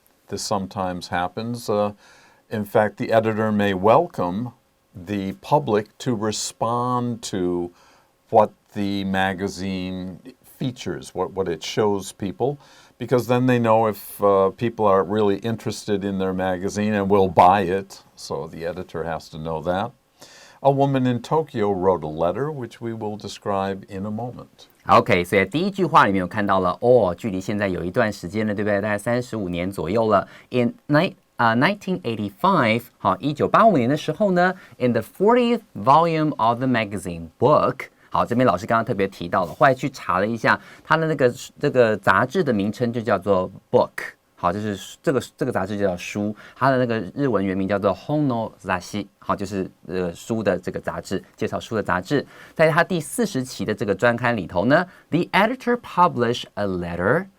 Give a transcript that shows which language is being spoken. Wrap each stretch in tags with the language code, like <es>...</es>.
<en>This sometimes happens. In fact, the editor may welcome the public to respond to what the magazine features, what it shows people, because then they know if people are really interested in their magazine and will buy it. So the editor has to know that. A woman in Tokyo wrote a letter, which we will describe in a moment.</en> <zh>OK， 所以第一句话里面有看到了哦，距离现在有一段时间了，对不对？大概35年左右了。</zh> <en>In 1985，</en> <zh>好，1985年的时候呢</zh> <en>，in the 40th volume of the magazine Book。</en> <zh>好，这边老师刚刚特别提到了，后来去查了一下，它的这个杂志的名称就叫做 Book。好，就是这个杂志就叫书，它的那个日文原名叫做 Hono Zashi。好，就是书的这个杂志，介绍书的杂志。在它第40期的这个专刊里头呢 ，</zh> <en>The editor published a letter。</en>